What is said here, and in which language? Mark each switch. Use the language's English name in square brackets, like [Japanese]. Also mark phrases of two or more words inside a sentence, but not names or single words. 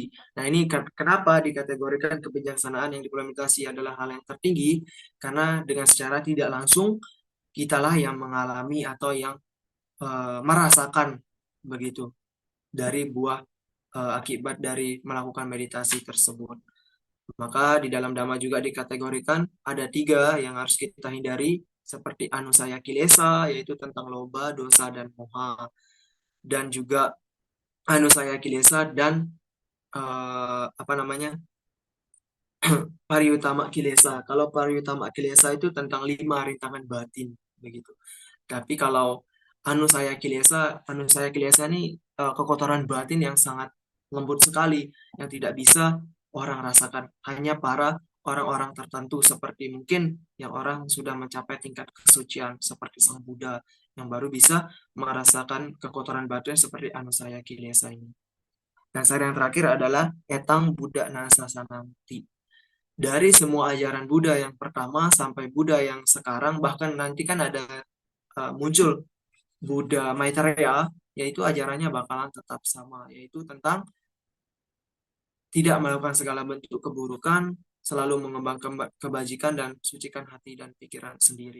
[Indonesian] Nah, ini kenapa dikategorikan kebijaksanaan yang diperoleh meditasi adalah hal yang tertinggi, karena dengan secara tidak langsung kitalah yang mengalami atau yang merasakan begitu dari buah akibat dari melakukan meditasi tersebut. Maka di dalam Dhamma juga dikategorikan ada tiga yang harus kita hindari, seperti [Pali] anusaya kilesa, [Indonesian] yaitu tentang loba, dosa, dan moha. Dan juga [Pali] anusaya kilesa [Indonesian] dan apa namanya, [Pali] pariutama kilesa. [Indonesian] Kalau [Pali] pariutama kilesa [Indonesian] itu tentang 5 rintangan batin begitu. Tapi kalau [Pali] anusaya kilesa [Indonesian] ini kekotoran batin yang sangat lembut sekali, yang tidak bisa orang rasakan. Hanya para orang-orang tertentu seperti mungkin yang orang sudah mencapai tingkat kesucian seperti Sang Buddha yang baru bisa merasakan kekotoran batin seperti [Pali] anusaya kilesa [Indonesian] ini. Dan saran yang terakhir adalah [Pali] etang Buddha Nasasananti. [Indonesian] Dari semua ajaran Buddha yang pertama sampai Buddha yang sekarang, bahkan nanti kan ada muncul Buddha Maitreya, yaitu ajarannya bakalan tetap sama, yaitu tentang tidak melakukan segala bentuk keburukan, selalu mengembangkan kebajikan dan sucikan hati dan pikiran sendiri.